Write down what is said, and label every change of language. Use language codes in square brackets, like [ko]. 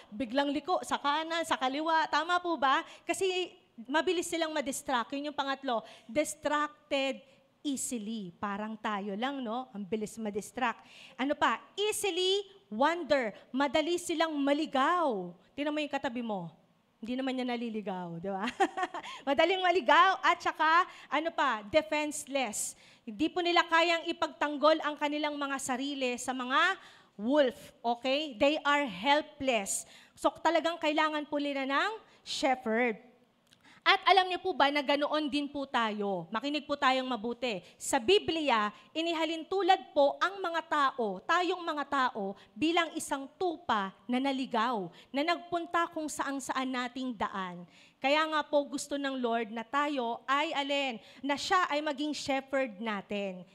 [tl] Biglang liko sa kanan, sa kaliwa. Tama po ba? Kasi mabilis silang ma-distract. Yun yung pangatlo. [en] Distracted easily. [tl] Parang tayo lang, no? Ang bilis ma-distract. Ano pa? [en] Easily wander. [tl] Madali silang maligaw. Tingnan mo yung katabi mo. Hindi naman niya naliligaw, di ba? Madaling maligaw at saka, defenseless. Hindi po nila kayang ipagtanggol ang kanilang mga sarili sa mga wolf, okay? [en] They are helpless. [tl] So talagang kailangan po nila ng shepherd. At alam niyo po ba na ganoon din po tayo? Makinig po tayong mabuti. Sa Biblia, inihalin tulad po ang mga tao, tayong mga tao, bilang isang tupa na naligaw, na nagpunta kung saan-saan nating daan. Kaya nga po gusto ng Lord na tayo ay na siya ay maging shepherd natin.